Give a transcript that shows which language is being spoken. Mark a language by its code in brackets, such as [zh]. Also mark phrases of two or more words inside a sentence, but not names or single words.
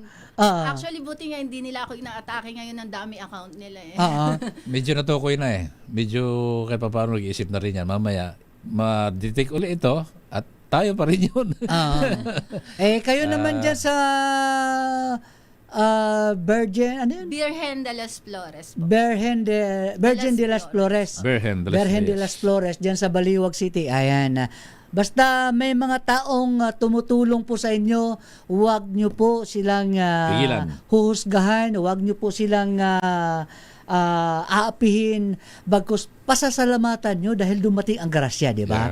[tl] Actually, buti nga hindi nila ako inaatake ngayon ng dami account nila eh. Medyo natukoy na eh. Medyo kahit pa paano nag-iisip na rin yan. Mamaya, ma-detect ulit ito at tayo pa rin yun. Kayo naman dyan sa Virgin, ano yun? Virgen de las Flores po. Virgin de las Flores. Virgen de las Flores, dyan sa Baliwag City. Ayan. Basta may mga taong tumutulong po sa inyo, huwag nyo po silang huhusgahan, huwag nyo po silang aapihin, bagkus pasasalamatan nyo dahil dumating ang grasya, di ba?